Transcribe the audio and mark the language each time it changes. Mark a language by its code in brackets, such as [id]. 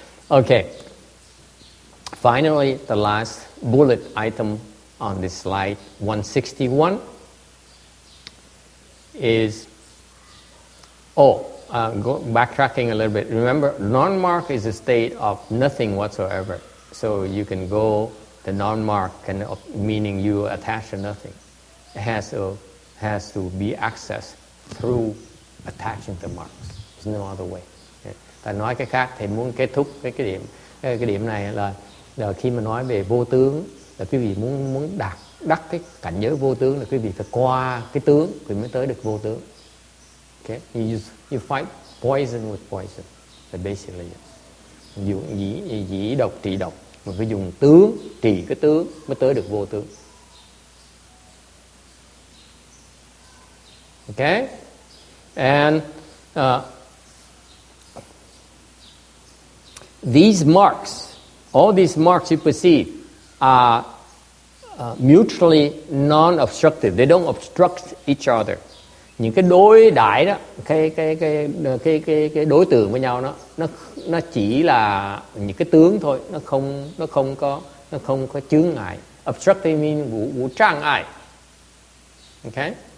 [en] Okay. Finally, the last bullet item on this slide, 161, is backtracking a little bit. Remember, non-mark is a state of nothing whatsoever. So you can go, the non-mark meaning you attach to nothing. It has to be accessed through attaching the marks. There's no other way. [vi] Ta nói cái khác thì muốn kết thúc cái điểm này là khi mà nói về vô tướng, là quý vị muốn đắc cái cảnh giới vô tướng là quý vị phải qua cái tướng thì mới tới được vô tướng. Okay? [en] You fight poison with poison. But basically, [vi] dùng dĩ độc trị độc, mà phải dùng tướng trị cái tướng mới tới được vô tướng. [en] Okay? And these marks, all these marks you perceive are mutually non-obstructive. They don't obstruct each other. [vi] Những cái đối đãi đó, cái đối tượng với nhau nó chỉ là những cái tướng thôi, nó không có chướng ngại. [en] Obstructive means [vi] vũ trang ai. [en] Okay?